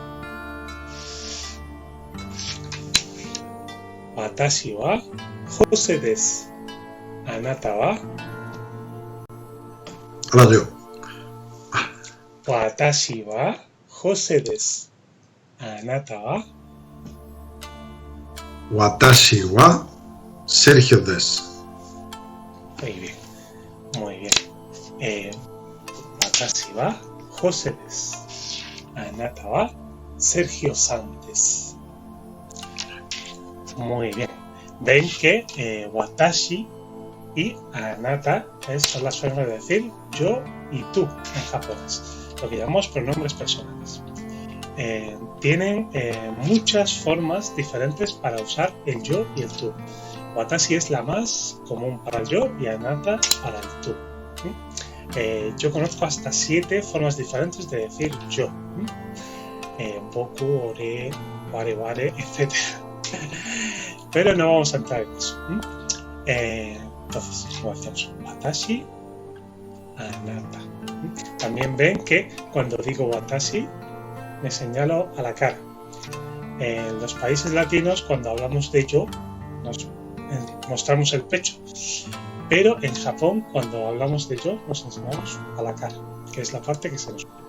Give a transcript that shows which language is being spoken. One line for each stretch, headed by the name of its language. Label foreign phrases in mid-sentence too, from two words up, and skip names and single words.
Japanese: わたしは Jose です. あなたは? Radio. わたしは Jose です. あなたは? わたしは Sergio です.
Spanish: Muy bien, muy bien.
Japanese: わたしは Jose です. あなたは Sergio さんです.
Spanish: Muy bien. Ven que watashi y anata son las formas de decir yo y tú en japonés, lo que llamamos pronombres personales. Tienen muchas formas diferentes para usar el yo y el tú. Watashi es la más común para el yo y anata para el tú. Yo conozco hasta 7 formas diferentes de decir yo.
Japanese: ぼく、おれ、われ, etc.
Spanish: Pero no vamos a entrar en eso. Entonces, como hacemos
Japanese: わたし、あなた.
Spanish: También ven que cuando digo watashi me señalo a la cara. En los países latinos, cuando hablamos de yo, nos mostramos el pecho. Pero en Japón, cuando hablamos de yo, nos enseñamos a la cara, que es la parte que se nos...